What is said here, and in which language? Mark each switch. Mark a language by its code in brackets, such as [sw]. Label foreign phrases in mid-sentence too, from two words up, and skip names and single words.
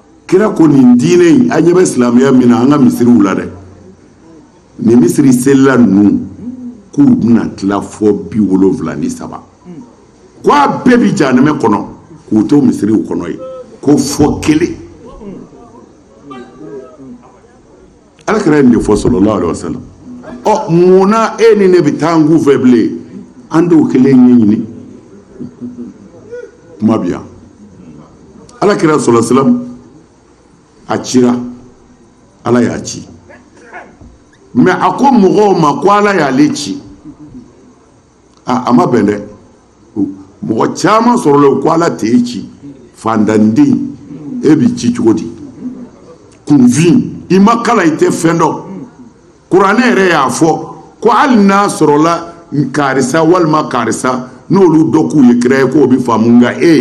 [bm] kira ko nin diinɛ in a ɲɛ bɛ silamɛya min na an ka misiriw la dɛ nin misiri selila ninnu k'u bɛna tila fɔ 73 ko a bɛɛ bi jahanɛmɛ kɔnɔ k'u to misiriw kɔnɔ ye ko fɔ kelen alakira ye nin de fɔ [ar] صلى الله عليه وسلم [bm] munna e ni ne bɛ taa n k'u fɛ bilen an t'o kelen ɲɛɲini kuma bɛ yan alakira [ar] صلى الله عليه وسلم [bm] a cira ala y'a ci mais a ko mɔgɔw ma ko ala y'ale ci a ma bɛn dɛ mɔgɔ caman sɔrɔla ko ala t'e ci fandanden e bi ci cogo di kunfin i ma kala i tɛ fɛn dɔn kuranɛ yɛrɛ y'a fɔ ko hali n'a sɔrɔla karisa walima karisa n'olu dɔ k'u ye kira ye k'o bi faamu nka